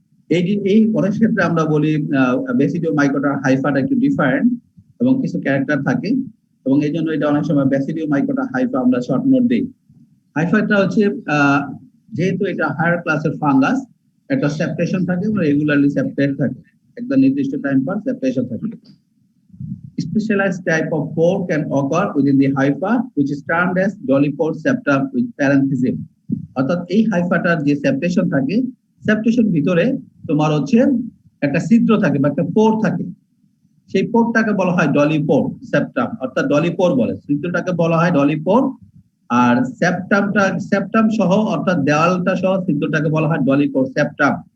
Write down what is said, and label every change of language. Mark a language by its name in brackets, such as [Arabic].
[Bangla] এই অনেক ক্ষেত্রে আমরা বলি ব্যাসিডিও মাইকোটার হাইফাটা একটু ডিফারেন্ট এবং কিছু ক্যারেক্টার থাকে, এবং এই জন্য এটা অনেক সময় ব্যাসিডিও মাইকোটা হাইফা আমরা শর্ট নোট দিই। হাইফাটা হচ্ছে যেহেতু এটা হায়ার ক্লাসের ফাঙ্গাস, একটা সেপারেশন থাকে এবং রেগুলারলি সেপারেট থাকে, একটা নির্দিষ্ট টাইম পর সেপারেশন থাকে। [English] Specialized type of pore can occur within the hypha, which is termed as dolichopore septum with parenthesis. [Bangla] অর্থাৎ এই হাইফাটার যে সেপারেশন থাকে, সেপারেশন ভিতরে তোমার হচ্ছে একটা ছিদ্র থাকে বা একটা পোর থাকে, সেই পোরটাকে বলা হয় ডলিপোর সেপ্টাম, অর্থাৎ ডলিপোর বলে, ছিদ্রটাকে বলা হয় ডলিপোর। আর সেপ্টাম সহ অর্থাৎ দেওয়ালটা সহ ছিদ্রটাকে বলা হয় ডলিপোর সেপ্টাম।